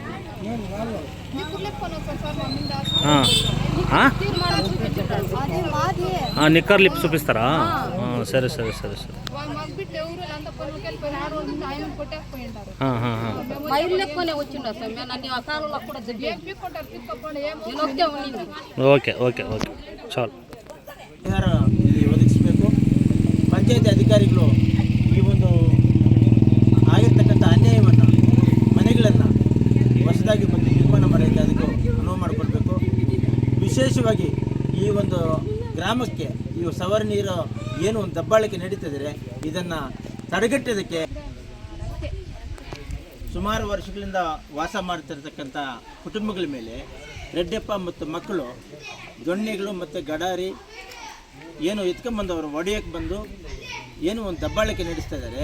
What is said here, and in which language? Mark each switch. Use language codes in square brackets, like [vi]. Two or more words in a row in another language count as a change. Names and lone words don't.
[te] నిక్కర్లు ఇప్పి చూపిస్తారా? సరే సరే సరే సరే. [en] okay okay okay [te] చాలు. [kn] ಒದಗಿಸಬೇಕು. ಪಂಚಾಯತಿ ಅಧಿಕಾರಿಗಳು ಈ ಒಂದು ಆಗಿರ್ತಕ್ಕಂಥ ಅನ್ಯಾಯವನ್ನು, ಮನೆಗಳನ್ನು ಹೊಸದಾಗಿ ಬಂದು ನಿರ್ಮಾಣ ಮಾಡೋಕ್ಕೆ ಅದಕ್ಕೆ ಅನುವು ಮಾಡಿಕೊಡ್ಬೇಕು. ವಿಶೇಷವಾಗಿ ಈ ಒಂದು ಗ್ರಾಮಕ್ಕೆ ಈ ಸವರ್ಣೀರು ಏನು ಒಂದು ದಬ್ಬಾಳಿಕೆ ನಡೀತಿದ್ದಾರೆ, ಇದನ್ನು ತಡೆಗಟ್ಟೋದಕ್ಕೆ ಸುಮಾರು ವರ್ಷಗಳಿಂದ ವಾಸ ಮಾಡ್ತಿರ್ತಕ್ಕಂಥ ಕುಟುಂಬಗಳ ಮೇಲೆ ರೆಡ್ಡಪ್ಪ ಮತ್ತು ಮಕ್ಕಳು ದೊಣ್ಣೆಗಳು ಮತ್ತು ಗಡಾರಿ ಏನು ಎತ್ಕೊಂಬಂದವರು ಒಡೆಯಕ್ಕೆ ಬಂದು ಏನು ಒಂದು ದಬ್ಬಾಳಿಕೆ ನಡೆಸ್ತಾ ಇದ್ದಾರೆ.